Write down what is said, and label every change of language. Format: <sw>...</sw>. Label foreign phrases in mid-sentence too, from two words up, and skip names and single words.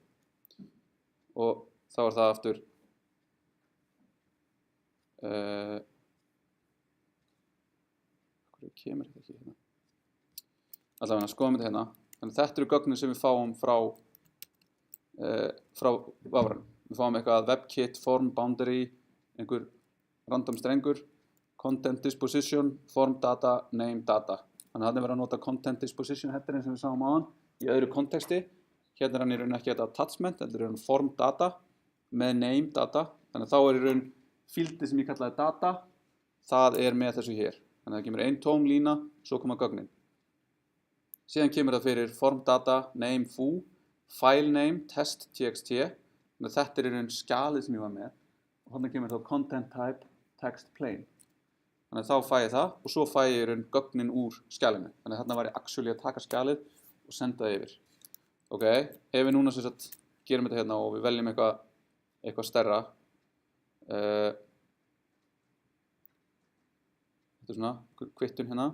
<is>Og þá það aftur hverju kemur þetta ekki hérna allavega skoðum þetta hérna þannig þetta eru gögnin sem við fáum frá vafranum við fáum eitthvað</is> <en>webkit, form, boundary</en> <is>einhver random strengur</is> <en>content disposition, form data, name data</en> <is>þannig að þarna verður að nota</is> <en>content disposition</en> <is>headerinn sem við sáum áðan í öðru konteksti. Hérna hann í raun ekki þetta attachment, þetta er</is> <en>form data</en> <is>með</is> <en>name data.</en> <is>Þannig Þannig að þá í raun fíldið sem ég kallaði data, það með þessu hér. Þannig að það kemur ein tóm lína, svo koma gögnin. Síðan kemur það fyrir</is> <en>form data, name foo, file name,</en> <is>test.txt. Þannig að þetta í raun skjalið sem ég var með. Og þannig kemur þá</is> <en>content type, text plain.</en> <is>Þannig að þá fæ ég það og svo fæ ég í raun gögnin úr skjalinu. Þannig að þarna var ég actually að taka skjalið og senda það yfir. Ok, ef við núna sem sagt gerum þetta hérna og við veljum eitthvað stærra. Þetta svona, kvittun hérna.</is>